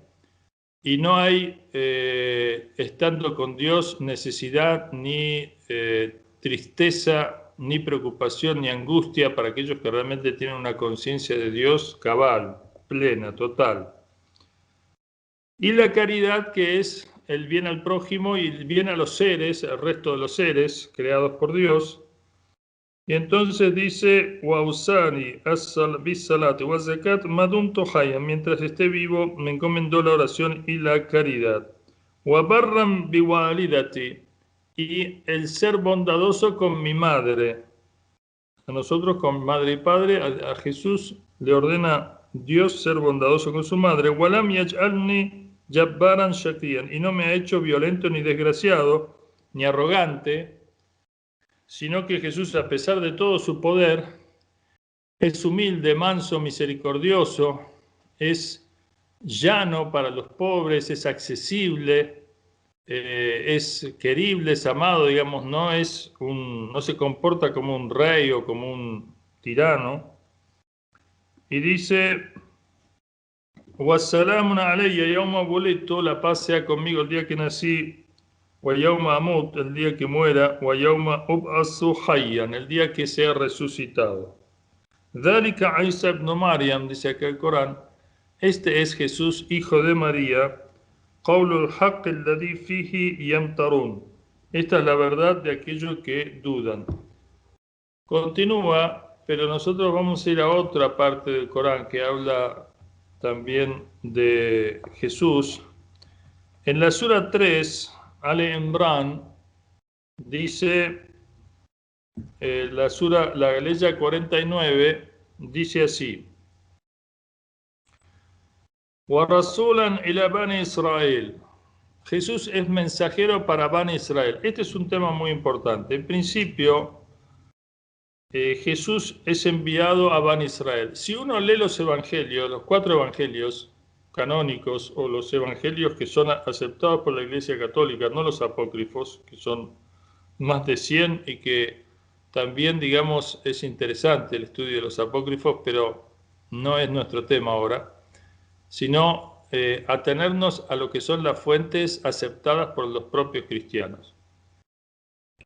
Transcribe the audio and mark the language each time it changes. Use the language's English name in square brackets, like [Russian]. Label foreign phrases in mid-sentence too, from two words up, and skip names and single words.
[Spanish] Y no hay, estando con Dios, necesidad ni tristeza, ni preocupación, ni angustia para aquellos que realmente tienen una conciencia de Dios cabal, plena, total. Y la caridad, que es el bien al prójimo y el bien a los seres, al resto de los seres creados por Dios. Y entonces dice: [Arabic] وأوصاني بالصلاة والزكاة ما دمت حيا, [Spanish] mientras esté vivo me encomendó la oración y la caridad. [Arabic] وبرا بوالدتي, [Spanish] y el ser bondadoso con mi madre. A nosotros, con madre y padre, a Jesús le ordena Dios ser bondadoso con su madre. [Arabic] ولم يجعلني جبارا شقيا, [Spanish] y no me ha hecho violento ni desgraciado ni arrogante, sino que Jesús, a pesar de todo su poder, es humilde, manso, misericordioso, es llano para los pobres, es accesible, es querible, es amado, digamos, no se comporta como un rey o como un tirano. Y dice: [Arabic] والسلام علي يوم ولدت, [Spanish] la paz sea conmigo el día que nací, [Arabic] ويوم أموت, [Spanish] el día que muera, [Arabic] ويوم أبعث حيا, [Spanish] el día que sea resucitado. [Arabic] ذلك عيسى ابن مريم, [Spanish] dice acá el Corán, este es Jesús, hijo de María. [Arabic] قول الحق الذي فيه يمترون, [Spanish] esta es la verdad de aquellos que dudan. Continúa, pero nosotros vamos a ir a otra parte del Corán que habla también de Jesús. En la sura 3, Ale Imran, dice, la ley 49, dice así: [Arabic] ورسولا إلى بني إسرائيل. [Spanish] Jesús es mensajero para Bani Israel. Este es un tema muy importante. En principio, Jesús es enviado a Bani Israel. Si uno lee los evangelios, los 4 evangelios canónicos, o los evangelios que son aceptados por la Iglesia Católica, no los apócrifos, que son más de 100 y que también, digamos, es interesante el estudio de los apócrifos, pero no es nuestro tema ahora, sino atenernos a lo que son las fuentes aceptadas por los propios cristianos.